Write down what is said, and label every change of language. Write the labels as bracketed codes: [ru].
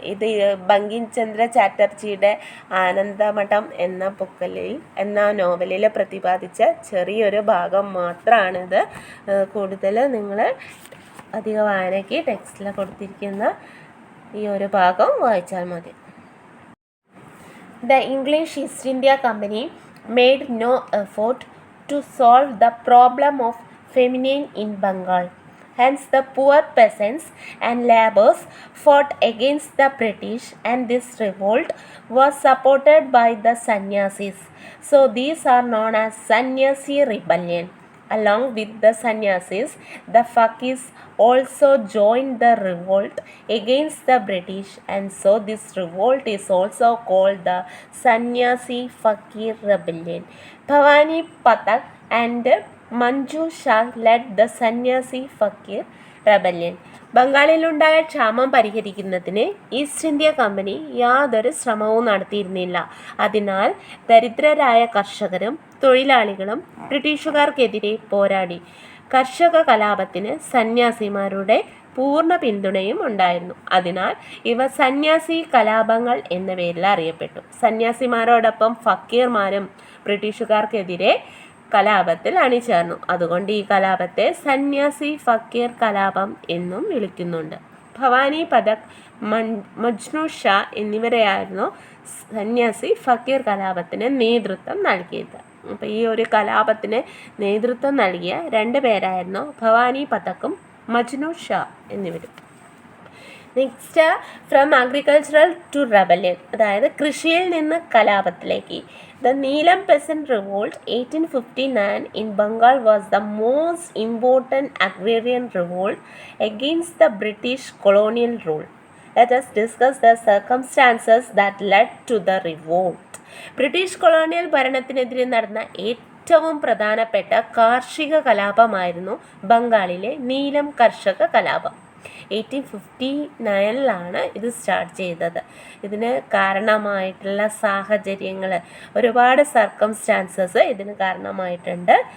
[ml] ഇത് ബങ്കിം ചന്ദ്ര ചാറ്റർജിയുടെ ആനന്ദമഠം എന്ന നോവലിൽ പ്രതിപാദിച്ച ചെറിയൊരു ഭാഗം മാത്രമാണിത്. കൂടുതൽ നിങ്ങൾ അധിക വായനയ്ക്ക് ടെക്സ്റ്റിൽ കൊടുത്തിരിക്കുന്ന ഈ ഒരു ഭാഗം വായിച്ചാൽ മതി. [en] The English East India Company made no effort to solve the problem of famine in Bengal. Hence, the poor peasants and laborers fought against the British, and this revolt was supported by the sannyasis. So, these are known as Sannyasi rebellion. Along with the sannyasis, the fakirs also joined the revolt against the British, and so this revolt is also called the Sannyasi Fakir Rebellion. Bhavani Pathak and Manju Shah led the Sannyasi Fakir rebellion. [ml] ബംഗാളിലുണ്ടായ ക്ഷാമം പരിഹരിക്കുന്നതിന് east India company യാതൊരു ശ്രമവും നടത്തിയിരുന്നില്ല. അതിനാൽ ദരിദ്രരായ കർഷകരും തൊഴിലാളികളും ബ്രിട്ടീഷുകാർക്കെതിരെ പോരാടി. കർഷക കലാപത്തിന് സന്യാസിമാരുടെ പൂർണ്ണ പിന്തുണയും ഉണ്ടായിരുന്നു. അതിനാൽ ഇവ സന്യാസി കലാപങ്ങൾ എന്ന പേരിൽ അറിയപ്പെട്ടു. സന്യാസിമാരോടൊപ്പം ഫക്കീർമാരും ബ്രിട്ടീഷുകാർക്കെതിരെ കലാപത്തിൽ അണിചേർന്നു. അതുകൊണ്ട് ഈ കലാപത്തെ സന്യാസി ഫക്കീർ കലാപം എന്നും വിളിക്കുന്നുണ്ട്. ഭവാനി പഥക്, മജ്നു ഷാ എന്നിവരെയായിരുന്നു സന്യാസി ഫക്കീർ കലാപത്തിന് നേതൃത്വം നൽകിയത്. അപ്പോൾ ഈ ഒരു കലാപത്തിന് നേതൃത്വം നൽകിയ 2 പേരായിരുന്നു ഭവാനി പഥക്കും മജ്നു ഷാ എന്നിവരും. [en] next, from agricultural to rebellion, [ml] അതായത് കൃഷിയിൽ നിന്ന് കലാപത്തിലേക്ക്. [en] The Neelam Peasant Revolt 1859 in Bengal was the most important agrarian revolt against the British colonial rule. Let us discuss the circumstances that led to the revolt. [ml] British colonial ഭരണത്തിനെതിരെ നടന്ന ഏറ്റവും പ്രധാനപ്പെട്ട കാർഷിക കലാപമായിരുന്നു ബംഗാളിലെ നീലം കർഷക കലാപം. 1859 ഇത് സ്റ്റാർട്ട് ചെയ്തത്. ഇതിന് കാരണമായിട്ടുള്ള സാഹചര്യങ്ങൾ, ഒരുപാട് സർക്കംസ്റ്റാൻസസ് ഇതിന് കാരണമായിട്ടുണ്ട്.